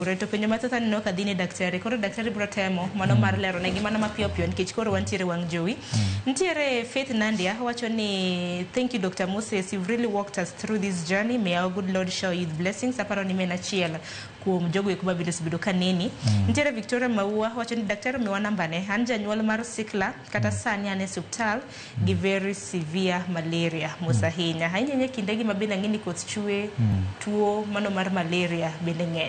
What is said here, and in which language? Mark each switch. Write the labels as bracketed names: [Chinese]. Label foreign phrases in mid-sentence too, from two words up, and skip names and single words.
[Luo (Kenya and Tanzania)] to penyo mathoth aneno ka dhi ne daktari. Koro daktari biro temo mano mar lero negi mano mapiyo piyo nikech koro wantiere wang' jowi. Ntiere Faith Nandia wacho ni [English] thank you [Luo (Kenya and Tanzania)] Dr. [English] Moses, you've really walked us through this journey. May our good Lord show you the blessings. [Luo (Kenya and Tanzania)] Aparo ni mena chiel kuom jogo eko mabiro sibedo kaneni. Ntiere Victoria Maua wacho ni daktari omiwa nambane. An janyuol mar sikla kata sani an e suptal gi [English] very severe malaria [Luo (Kenya and Tanzania)] mosahinya. Ahinya kindegi mabende ng'eni koth chwe tuo mano mar malaria bende ng'eny.